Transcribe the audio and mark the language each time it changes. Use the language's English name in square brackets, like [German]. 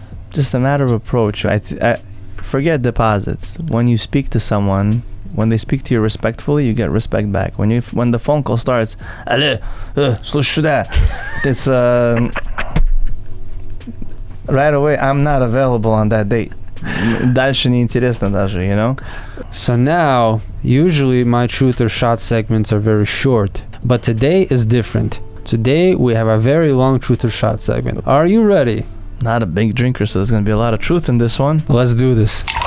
[English] Just a matter of approach. I forget deposits. When you speak to someone, when they speak to you respectfully, you get respect back. When the phone call starts, [Russian] алло, слушай сюда, [English] it's right away, I'm not available on that date. [Russian] Дальше не интересно даже, [English] you know? So now, usually my truth or shot segments are very short, but today is different. Today we have a very long truth or shot segment. Are you ready? Not a big drinker, so there's going to be a lot of truth in this one. Let's do this.